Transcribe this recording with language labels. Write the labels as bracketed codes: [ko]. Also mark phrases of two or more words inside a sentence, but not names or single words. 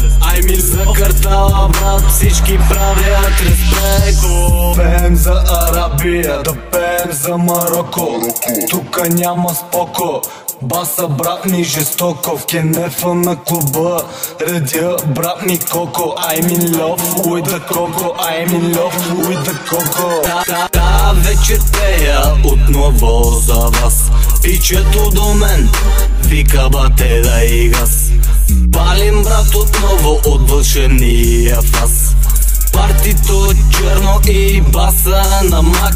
[bg] За картала брат всички правят респект. Пеем за Арабия, да пеем за Мароко. Тука няма споко. Баса брат ми жестоко, в кенефа на клуба редя брат ми коко. [en] I'm in love with the coco, I'm in love with the coco. [bg] Та вечер пея отново за вас. Пичето до мен вика бате да играс. Палим брат отново от вълшебния фас. Партито черно и баса на макс.